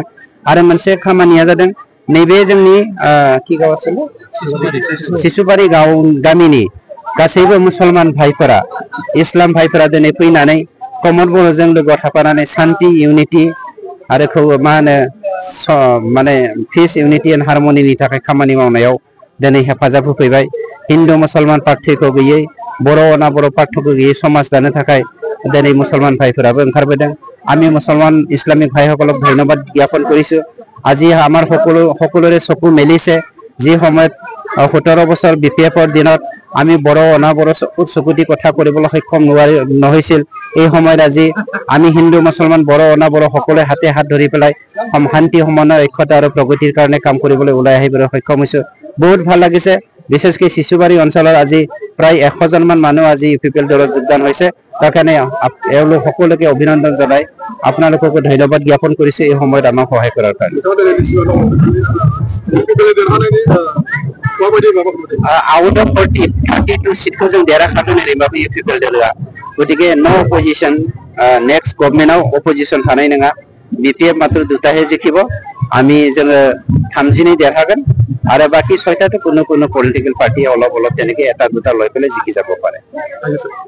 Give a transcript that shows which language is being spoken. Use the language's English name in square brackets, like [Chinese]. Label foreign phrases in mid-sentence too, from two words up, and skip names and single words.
[Bodo] आरो मोनसे खामानिया जादों नैबे जोंनि कि गाव सिसुबारि गामिनि गासैबो मुसलमान भाइफोरा इस्लाम भाइफोरा दिनै फैनानै प्रमद बर'जों लोगोआव थाफानानै शान्ति इउनिटि आरो मा होनो माने [English] peace unity and harmony [Bodo] थाखाय खामानि मावनायाव दिनै हेफाजाब होफैबाय। हिन्दु मुसलमान पार्थिखौ गैयै बर' अनाबर' पार्थिखौ गैयै समाज दानो थाखाय दिनै मुसलमान ভাইफोराबো ओंखारबोदों। [Assamese] আমি মুসলমান ইসলামিক ভাইসকলক ধন্যবাদ জ্ঞাপন কৰিছো। আজি আমাৰ সকলোৰে চকু মেলিছে যি সময়ত 17 বছৰ বিপিএফৰ দিনত আমি বড় অনাবড় চকুতি কথা কৰিবলৈ সক্ষম নহৈছিল, এই সময়ত আজি আমি হিন্দু মুসলমান বড় অনাবড় সকলোৱে হাতে হাত ধৰি পেলাই শান্তি সমন্বয় ঐক্যতা আৰু প্ৰগতিৰ কাৰণে কাম কৰিবলৈ ওলাই আহিবলৈ সক্ষম হৈছো। বহুত ভাল লাগিছে। বিশেষকৈ শিশুবাৰী অঞ্চলৰ আজি প্ৰায় 100 জনমান মানুহ আজি ইউপিপিএল দলত যোগদান হৈছে। তাৰ কাৰণে এওঁলোক সকলোকে অভিনন্দন জনাই আপোনালোককো ধন্যবাদ জ্ঞাপন কৰিছে এই সময়ত আমাক সহায় কৰাৰ কাৰণে। [English] out of [Bodo] 32 सीटखौ जों देरहाखादों ओरैबाबो इउपिपिएल दलआ। गतिके [English] no opposition, next government [Bodo] अपोजिशन थानाय नङा। बिपिएफ मात्र 2टाহে जिखिब, আমি जोङो 30 देरहागोन आरो बाकी 6टाটো [Assamese] কোনো [English] political party [Assamese] অলপ তেনেকে 1-2টা লৈ পেলাই জিকি যাব পাৰে।